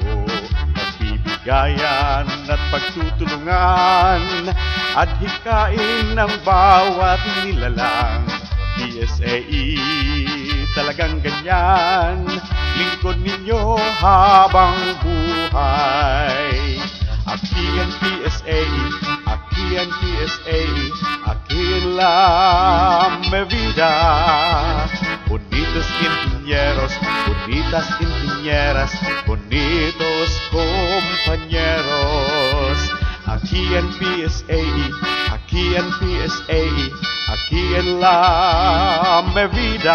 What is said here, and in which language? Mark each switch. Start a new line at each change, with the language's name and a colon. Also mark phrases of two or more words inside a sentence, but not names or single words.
Filipino: Pagbibigayan at pagtutulungan, adhikain ng bawat nilalang. PSAE, talagang ganyan, lingkod ninyo habang buhay.
Spanish: Aquí ang PSAE, aquí ang PSAE, aquí en la vida. Bonitos ingenieros, bonitas ingenieras, bonitos compañeros. Aquí en PSAE, aquí en PSAE, aquí en la vida.